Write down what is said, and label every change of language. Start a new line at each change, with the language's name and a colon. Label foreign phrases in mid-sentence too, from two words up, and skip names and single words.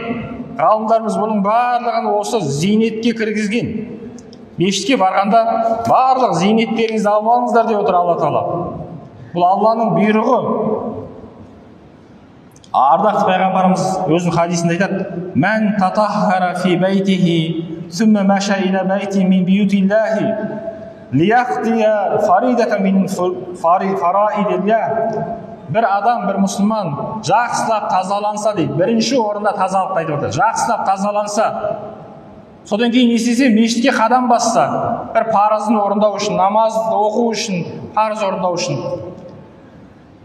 Kazakh: Ғалымдарымыз бұның барлығын осы зейнетке кіргізген. Мешітке барғанда барлық зейнеттеріңізді алып алыңыздар деп отыр Алла тағала. Бұл Алланың бұйрығы. Ардақты пайғамбарымыз өзінің хадисінде айтады:
Arabic: من تطهر في بيته ثم مشى إلى بيت من بيوت الله ليقضي فريضة من فرائض الله.
Kazakh: Бір адам, бір мұсылман жақсылап тазаланса дейді. Бірінші орында тазалықты айтып отыр. Жақсылап тазаланса, содан кейін не істесе, мешітке қадам басса, бір парызын орындау үшін, намазды оқу үшін, парыз орындау үшін.